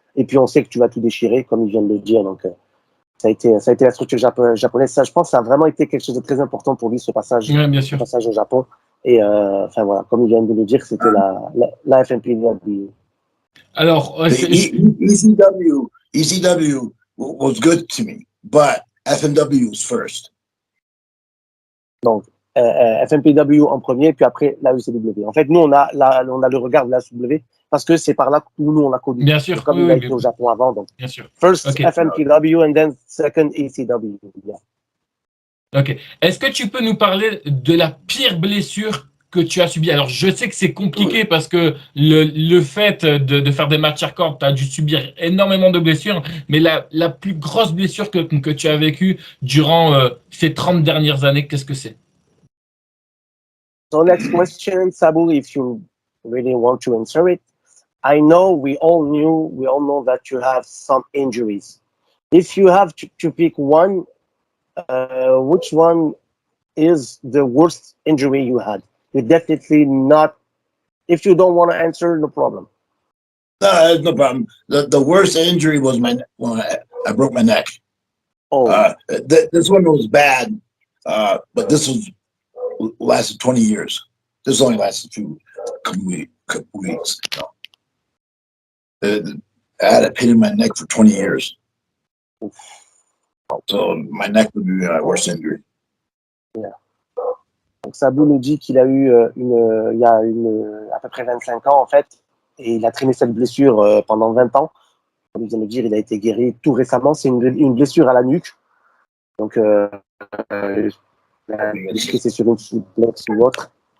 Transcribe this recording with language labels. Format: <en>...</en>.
<fr>Et puis on sait que tu vas tout déchirer, comme il vient de le dire. Donc ça a été la structure japonaise. Ça, je pense, ça a vraiment été quelque chose de très important pour lui, ce passage, bien sûr. ce passage au Japon. Et enfin voilà, comme il vient de le dire, c'était la FNPW. Alors,</fr> <en>ECW was good to me, but FMW was first.</en> <fr>Donc, FMPW en premier, puis après la ECW. En fait, nous, on a le regard de la ECW parce que c'est par là où nous, on a connu. Bien sûr. Comme il a été au Japon avant. Donc, bien sûr.</fr> <en>First FMPW and then second ECW. Yeah. Ok.</en> <fr>Est-ce que tu peux nous parler de la pire blessure que tu as subie? Alors, je sais que c'est compliqué parce que le fait de faire des matchs hardcore, tu as dû subir énormément de blessures, mais la plus grosse blessure que tu as vécue durant ces 30 dernières années, qu'est-ce que c'est?</fr> <en>So next question, Sabu, if you really want to answer it. I know we all know that you have some injuries. If you have to pick one, which one is the worst injury you had? You definitely not. If you don't want to answer, no problem. No, no problem. The worst injury was when I broke my neck. Oh, this one was bad, but this was lasted 20 years. This only lasted a couple weeks. You know. I had a pain in my neck for 20 years. So my neck would be my worst injury. Yeah.</en> <fr>Donc Sabu nous dit qu'il a eu il y a à peu près 25 ans en fait, et il a traîné cette blessure pendant 20 ans. Comme il vient de le dire, il a été guéri tout récemment. C'est une blessure à la nuque. Donc est-ce que c'est sur une suplex ou autre?</fr>